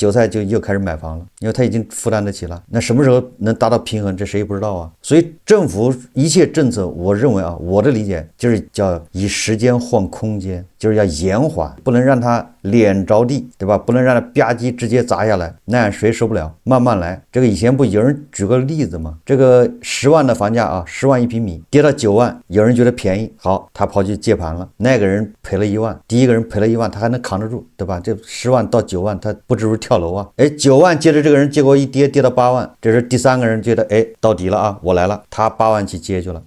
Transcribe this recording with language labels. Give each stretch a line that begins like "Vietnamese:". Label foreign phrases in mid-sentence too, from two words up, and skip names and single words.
Chinese: 韭菜就又開始買房了，因為他已經負擔得起了。那什麼時候能達到平衡，這誰也不知道啊。所以政府一切政策，我認為啊，我的理解就是叫以時間換空間，就是要延緩，不能讓它臉着地，對吧？不能讓它吧唧直接砸下來，那樣誰受不了？慢慢來。這個以前不有人舉個例子嗎？這個10萬的房價啊，10萬1平米跌到9萬，有人覺得便宜，好，他跑去接盤了，那個人賠了1萬，第一個人賠了1萬，他還能扛得住，對吧？這10萬到9萬，他不至於跳樓啊。哎，9萬接着這個人，結果一跌到8萬，這是第三個人覺得哎到底了啊，我來了，他8萬去接去了。